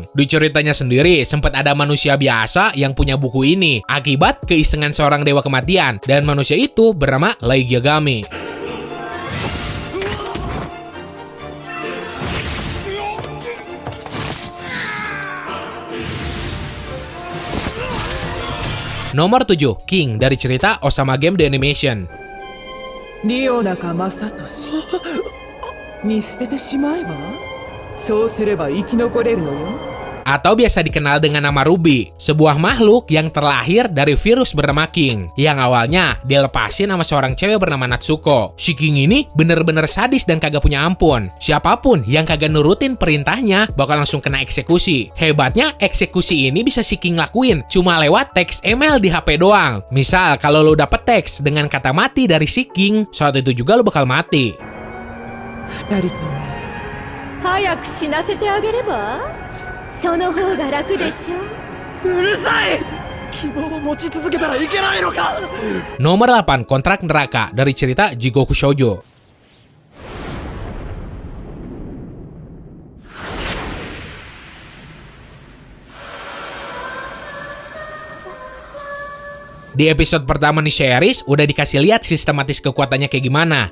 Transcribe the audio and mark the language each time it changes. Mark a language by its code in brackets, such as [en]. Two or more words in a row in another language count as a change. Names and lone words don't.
[id] Di ceritanya sendiri, sempat ada manusia biasa yang punya buku ini, akibat keisengan seorang Dewa Kematian, dan manusia itu bernama Light Yagami. Nomor 7, King dari cerita Osama Game The Animation. [ja] リオナかマサトシ見捨ててしまえばそうすれば生き残れるのよ [id] Atau biasa dikenal dengan nama Ruby, sebuah makhluk yang terlahir dari virus bernama King, yang awalnya dilepasin sama seorang cewek bernama Natsuko. Si King ini bener-bener sadis dan kagak punya ampun. Siapapun yang kagak nurutin perintahnya bakal langsung kena eksekusi. Hebatnya, eksekusi ini bisa si King lakuin cuma lewat teks email di HP doang. Misal, kalau lo dapet teks dengan kata mati dari si King, saat itu juga lo bakal mati. [ja] 二人とも早く死なせてあげればその方が楽でしょ。うるさい。希望を持ち続けたらいけないのか。 [id] Nomor 8, Kontrak Neraka dari cerita Jigoku Shoujo. Di episode pertama nih series, udah dikasih lihat sistematis kekuatannya kayak gimana.